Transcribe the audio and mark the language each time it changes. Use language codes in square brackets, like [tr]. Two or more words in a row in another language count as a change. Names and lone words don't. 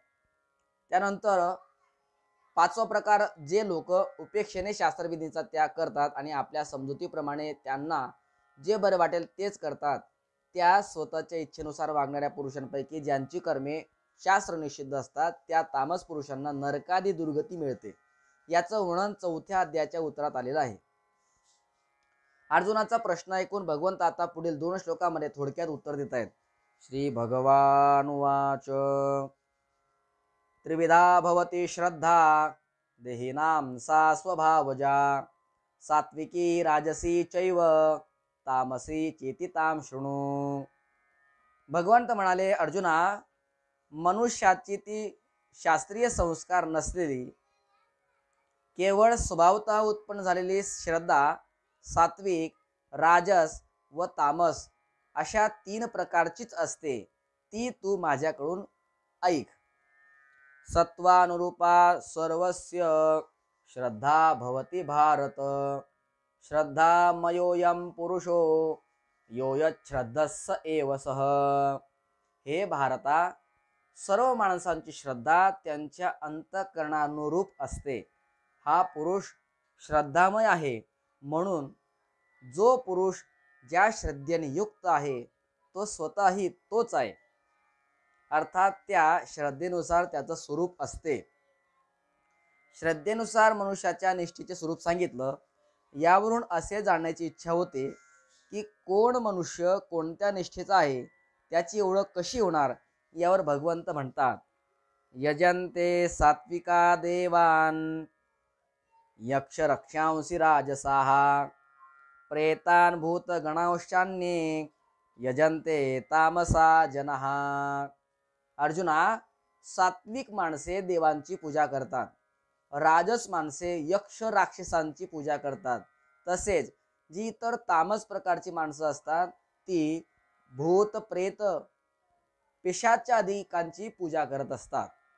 [mr] त्यानंतर 5वा प्रकार जे लोक उपेक्षेने शास्त्रविधींचा त्याग करतात आणि आपल्या समजुतीप्रमाणे त्यांना जे बरे वाटेल तेच करतात, त्या स्वतःच्या इच्छेनुसार वागणाऱ्या पुरुषांपैकी ज्यांची कर्मे शास्त्र निषिद्ध असतात त्या तामस पुरुषांना नरकादी दुर्गती मिळते. याचं वर्णन 4थ्या अध्यायाच्या उत्तरात आलेलं आहे. अर्जुनाचा प्रश्न ऐकून भगवंत आता पुढील 2 श्लोकामध्ये थोडक्यात उत्तर देत आहेत. [sa] श्री भगवान उवाच त्रिविधा भवती श्रद्धा देहिनां सा स्वभावजा सात्विकी राजसी चैव तामसी चेतितां शृणु. [mr] भगवंत म्हणाले, अर्जुना, मनुष्याची ती शास्त्रीय संस्कार नसलेली केवळ स्वभावतः उत्पन्न झालेली श्रद्धा सात्विक, राजस व तामस अशा 3 प्रकारचीच असते. ती तू माझ्याकडून ऐक. [sa] सत्वानुरूपा सर्वस्य श्रद्धा भवती भारत. श्रद्धामयोऽयं पुरुषो यो यच्छ्रद्धस्स एव सः. [mr] हे भारता, सर्व माणसांची श्रद्धा त्यांच्या अंतःकरणानुरूप असते. हा पुरुष श्रद्धामय आहे. म्हणून जो पुरुष ज्या श्रद्धेने युक्त आहे तो स्वतःही तोच आहे. अर्थात त्या श्रद्धेनुसार त्याचं स्वरूप असते. श्रद्धेनुसार मनुष्याच्या निष्ठेचे स्वरूप सांगितलं. यावरून असे जाणण्याची इच्छा होते की कोण मनुष्य कोणत्या निष्ठेचा आहे, त्याची ओळख कशी होणार. यावर भगवंत म्हणतात, [sa] यजन्ते सात्विका देवान यक्ष रक्षांसी राजसाः प्रेतान भूत गणांशान्ये यजन्ते तामसा जनः. [mr] अर्जुना, सात्विक माणसे देवांची पूजा करतात, राजस माणसे यक्ष राक्षसांची पूजा करतात, तसेच जी इतर तामस प्रकारची माणसं असतात ती भूत प्रेत पिशाचादिकांची पूजा करत असतात.